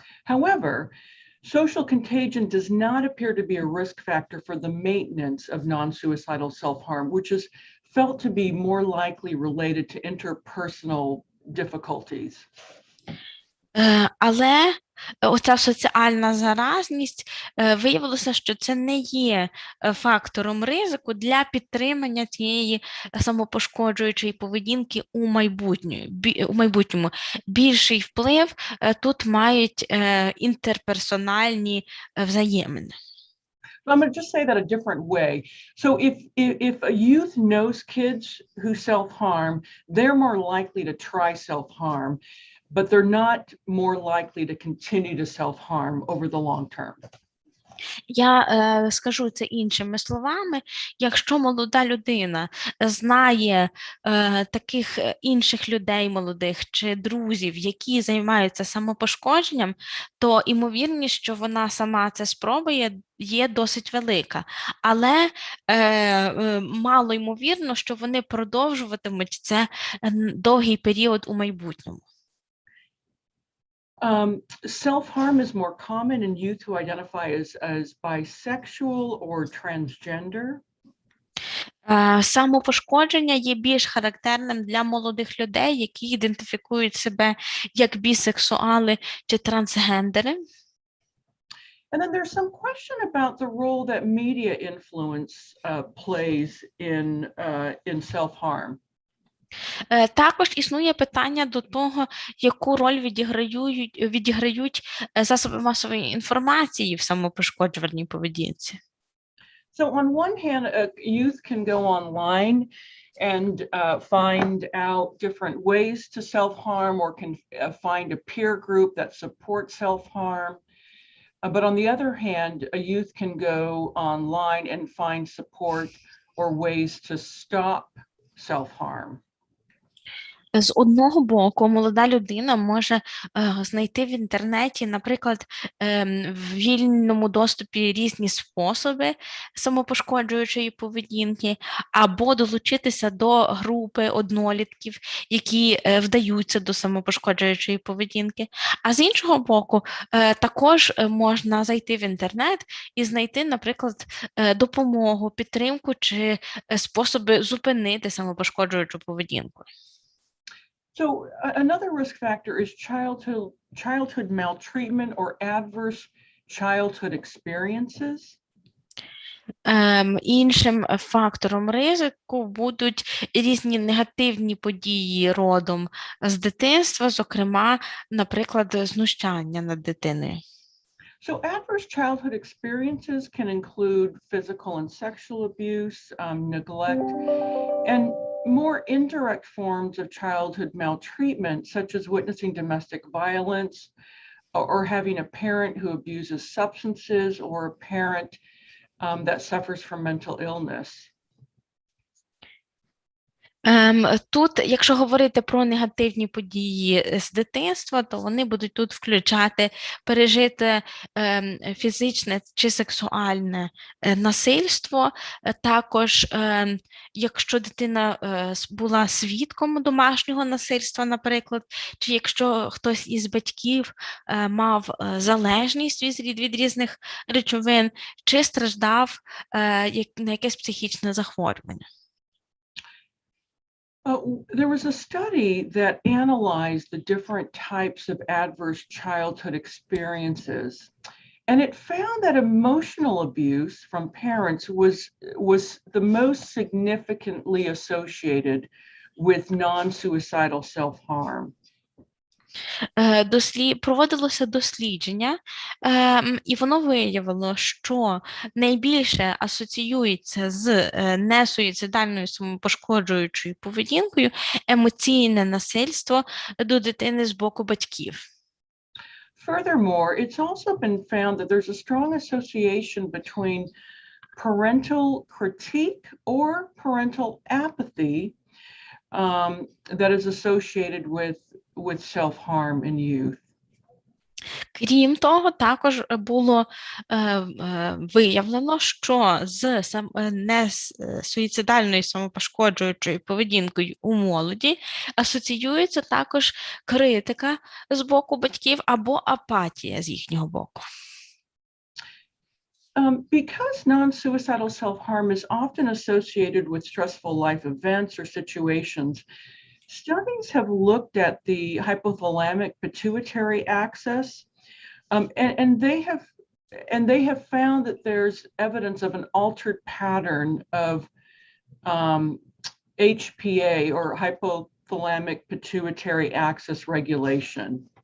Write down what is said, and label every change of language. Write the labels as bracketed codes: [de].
[en] However, social contagion does not appear to be a risk factor for the maintenance of non-suicidal self-harm, which is felt to be more likely related to interpersonal difficulties. [uk] Але оця соціальна заразність виявилося, що це не є фактором ризику для підтримання цієї самопошкоджуючої поведінки у майбутньому. Більший вплив тут мають інтерперсональні взаємини. [en] I'm going to just say that a different way. So if a youth knows kids who self-harm, they're more likely to try self-harm, but they're not more likely to continue to self-harm over the long term. [uk] Я скажу це іншими словами. Якщо молода людина знає таких інших людей молодих чи друзів, які займаються самопошкодженням, то ймовірність, що вона сама це спробує, є досить велика. Але мало ймовірно, що вони продовжуватимуть це довгий період у майбутньому. [en] Self-harm is more common in youth who identify as bisexual or transgender. [uk] Самопошкодження є більш характерним для молодих людей, які ідентифікують себе як бісексуали чи трансгендери. [en] And then there's some question about the role that media influence plays in self-harm. [uk] Також існує питання до того, яку роль відіграють засоби масової інформації в самопошкоджувальній поведінці. [en] So on one hand, youth can go online and find out different ways to self-harm or can find a peer group that supports self-harm. But on the other hand, a youth can go online and find support or ways to stop self-harm. [uk] З одного боку, молода людина може знайти в інтернеті, наприклад, в вільному доступі різні способи самопошкоджуючої поведінки, або долучитися до групи однолітків, які вдаються до самопошкоджуючої поведінки. А з іншого боку, також можна зайти в інтернет і знайти, наприклад, допомогу, підтримку чи способи зупинити самопошкоджуючу поведінку. [en] So another risk factor is childhood maltreatment or adverse childhood experiences. [uk] Іншим фактором ризику будуть різні негативні події родом з дитинства, зокрема, наприклад, знущання над дитиною. [en] So adverse childhood experiences can include physical and sexual abuse, neglect, and more indirect forms of childhood maltreatment, such as witnessing domestic violence or having a parent who abuses substances or a parent that suffers from mental illness. [uk] Тут, якщо говорити про негативні події з дитинства, то вони будуть тут включати пережите фізичне чи сексуальне насильство. Також, якщо дитина була свідком домашнього насильства, наприклад, чи якщо хтось із батьків мав залежність від різних речовин, чи страждав на якесь психічне захворювання. [en] There was a study that analyzed the different types of adverse childhood experiences, and it found that emotional abuse from parents was the most significantly associated with non-suicidal self-harm. [uk] Проводилося дослідження, і воно виявило, що найбільше асоціюється з несуїцидальною самопошкоджуючою поведінкою емоційне насильство до дитини з боку батьків. [en] Furthermore, it's also been found that there's a strong association between parental critique or parental apathy that is associated with self-harm in youth. [uk] Крім того, також було виявлено, що з несуїцидальною самопошкоджуючою поведінкою у молоді асоціюється також критика з боку батьків або апатія з їхнього боку. [en] Because non-suicidal self-harm is often associated with stressful life events or situations, studies have looked at the hypothalamic pituitary axis, and they have found that there's evidence of an altered pattern of HPA or hypothalamic pituitary axis regulation.